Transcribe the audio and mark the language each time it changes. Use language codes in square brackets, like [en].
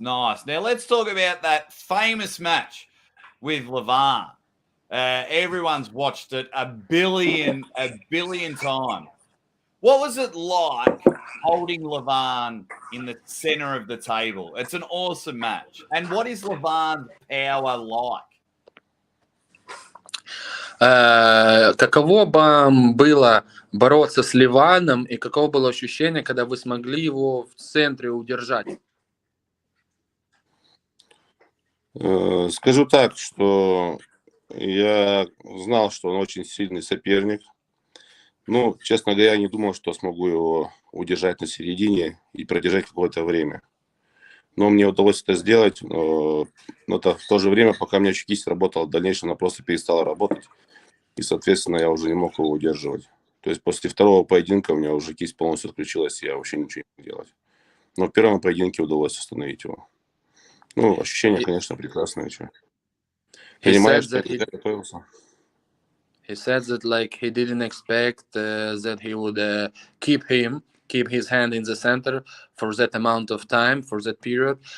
[en] Now let's talk about that famous match with Levan. Everyone's watched it a billion times. What was it like holding Levan in the center of the table? It's an awesome match. And what is Levan's power like? [ru] Каково вам было бороться с Ливаном, и каково было ощущение, когда вы смогли его в центре удержать? Скажу так, что я знал, что он очень сильный соперник. Честно говоря, я не думал, что смогу его удержать на середине и продержать какое-то время. Но мне удалось это сделать. Но это в то же время, пока у меня еще кисть работала, в дальнейшем она просто перестала работать. И, соответственно, я уже не мог его удерживать. То есть после второго поединка у меня уже кисть полностью отключилась, и я вообще ничего не мог делать. Но в первом поединке удалось остановить его. Ощущение, конечно, прекрасное. Понимаешь, что я готовился. [en] He said that he didn't expect that he would keep his hand in the center for that amount of time, for that period.